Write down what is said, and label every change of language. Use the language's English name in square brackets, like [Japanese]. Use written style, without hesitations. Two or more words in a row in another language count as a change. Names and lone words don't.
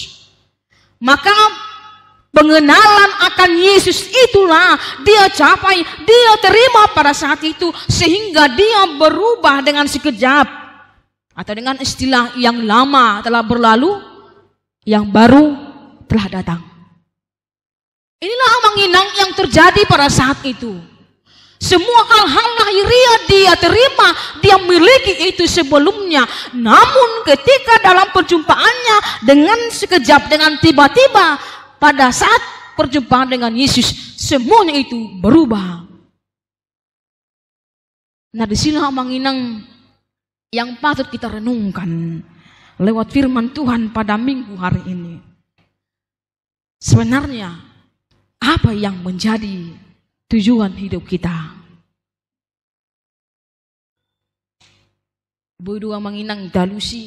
[Indonesian] Maka pengenalan akan Yesus itulah dia capai, dia terima pada saat itu, sehingga dia berubah dengan sekejap. Atau dengan istilah yang lama telah berlalu, yang baru telah datang. Inilah amang-inang yang terjadi pada saat itu. Semua hal-hal lahiriah dia terima, dia miliki itu sebelumnya. Namun ketika dalam perjumpaannya dengan sekejap, dengan tiba-tiba, pada saat perjumpaan dengan Yesus, semuanya itu berubah. Nah, di sini amang-inang yang patut kita renungkan lewat firman Tuhan pada minggu hari ini. Sebenarnya apa yang menjadi tujuan hidup kita? Bodoh manginang dalusi.